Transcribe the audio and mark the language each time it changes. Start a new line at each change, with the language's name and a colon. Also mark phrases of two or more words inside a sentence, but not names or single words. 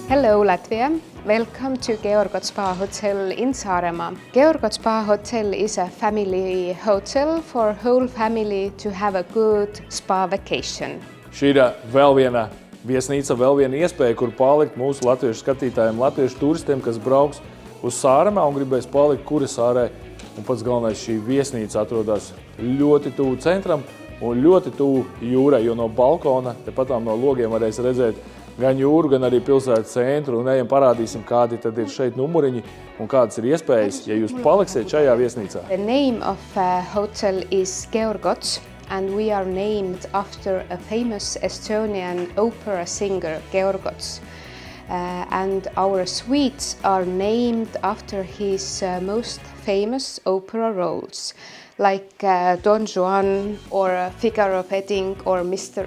English: Hello Latvia, welcome to Georgot Spa Hotel in Saaremaa. Georgot Spa Hotel is a family hotel for whole family to have a good spa vacation.
Latvian: Šī ir vēl viena viesnīca, vēl viena iespēja, kur palikt mūsu latviešu skatītājiem, latviešu turistiem, kas brauks uz Saaremaa un gribēs palikt Kurasārē. Un pats galvenais, šī viesnīca atrodas ļoti tuvu centram un ļoti tuvu jūrai, jo no balkona, tepatām no logiem varēs redzēt gan jūru, gan arī pilsētas centru. Un ejam parādīsim, kādi tad ir šeit numuriņi un kādas ir iespējas, ja jūs paliksiet šajā viesnīcā.
English: The name of hotel is Georgots. And we are named after a famous Estonian opera singer, Georgots. And our suites are named after his most famous opera roles, like Don Juan or Figaro Wedding or Mr.